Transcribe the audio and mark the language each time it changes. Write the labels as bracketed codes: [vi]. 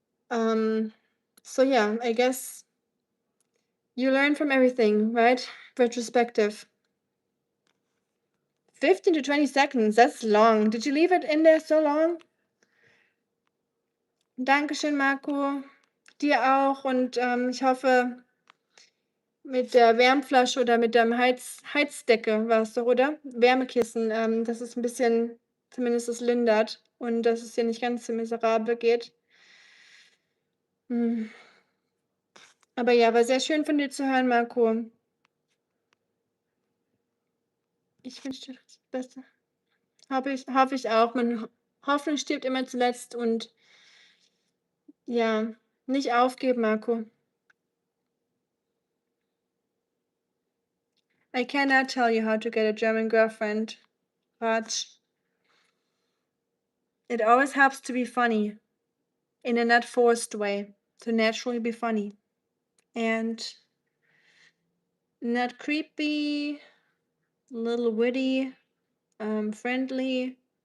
[en] um so yeah, I guess you learn from everything, right? Retrospective. 15 to 20 seconds, that's long. Did you leave it in there so long? [de] Dankeschön, Marco. Dir auch. Und ich hoffe, mit der Wärmflasche oder mit der Heizdecke war es doch, oder? Wärmekissen, dass es ein bisschen zumindest es lindert und dass es dir nicht ganz so miserabel geht. Hm. Aber ja, war sehr schön von dir zu hören, Marco. Ich wünsche dir das Beste. Hoffe ich auch. Hoffnung stirbt immer zuletzt und ja, nicht aufgeben, Marco. [en] I cannot tell you how to get a German girlfriend, but it always helps to be funny in a not forced way, to naturally be funny and not creepy, a little witty, friendly.